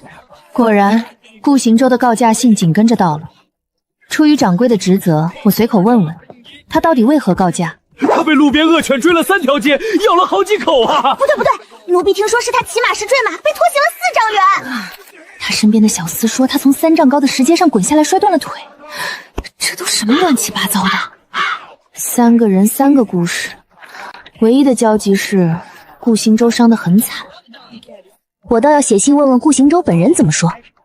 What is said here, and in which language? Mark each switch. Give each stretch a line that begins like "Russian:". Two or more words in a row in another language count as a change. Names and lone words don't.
Chinese: 果然，顧行舟的告假信緊跟着到了。出於掌櫃的職責，我隨口問問他到底為何告假。他被路邊惡犬追了3條街，咬了好幾口啊！不對， 奴婢聽說是他騎馬時墜馬，被拖行了4丈遠。他身邊的小厮說，他從3丈高的石階上滾下來，摔斷了腿。這都什麼亂七八糟的？3個人3個故事，唯一的交集是顧行舟傷得很慘。我倒要写信問問顧行舟本人怎麼說。